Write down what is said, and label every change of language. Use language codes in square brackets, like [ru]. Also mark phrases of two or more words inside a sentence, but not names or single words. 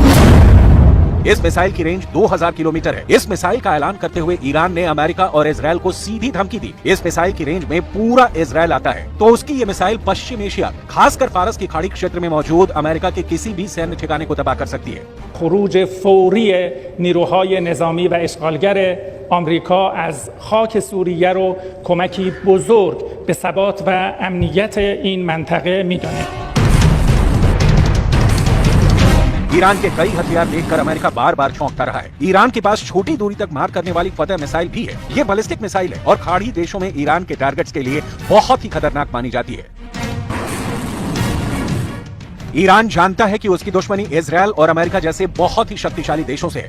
[hi] इस मिसाइल की रेंज 2000 किलोमीटर है। इस मिसाइल का ऐलान करते हुए ईरान ने अमेरिका और इजराइल को सीधी धमकी दी। इस मिसाइल की रेंज में पूरा इजराइल आता है, तो उसकी ये मिसाइल पश्चिम एशिया, खासकर फारस की खाड़ी क्षेत्र में मौजूद अमेरिका के किसी भी सैन्य ठिकाने को तबाह कर सकती है। [fa] خروج فوری نیروهای نظامی و اشغالگر آمریکا از خاک سوریه رو کمکی بزرگ به ثبات و امنیت این منطقه می‌دانیم. [hi] ईरान के कई हथियार देखकर अमेरिका बार बार चौंकता रहा है। ईरान के पास छोटी दूरी तक मार करने वाली फतह मिसाइल भी है। ये [en] ballistic missile [hi] है और खाड़ी देशों में ईरान के टारगेट्स के लिए बहुत ही खतरनाक मानी जाती है। ईरान जानता है कि उसकी दुश्मनी इजराइल और अमेरिका जैसे बहुत ही शक्तिशाली देशों से है।